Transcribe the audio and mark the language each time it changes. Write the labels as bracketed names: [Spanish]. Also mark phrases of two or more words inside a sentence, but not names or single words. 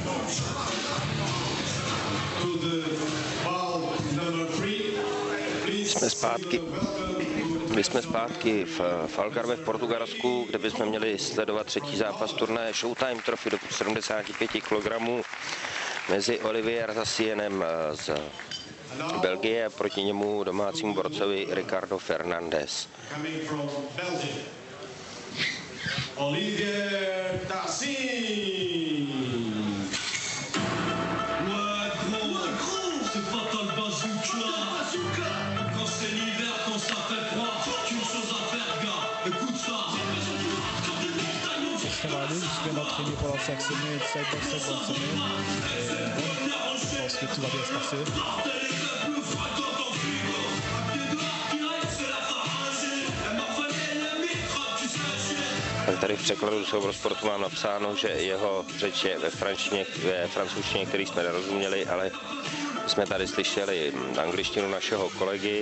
[Czech] My jsme zpátky v Algarve v Portugalsku, kde bychom měli sledovat třetí zápas turnaje Showtime Trophy do 75 kg mezi Olivier Tassienem z Belgie a proti němu domácímu borcovi Ricardo Fernandez. Olivier Tassien. [French] Je vais l'entraîner pendant 5 semaines, 5 bonnes semaines. Je pense que tout va bien se passer. [Czech] Tady v překladu z Eurosportu mám napsáno, že jeho řeč je ve francouzštině, který jsme nerozuměli, ale jsme tady slyšeli angličtinu našeho kolegy.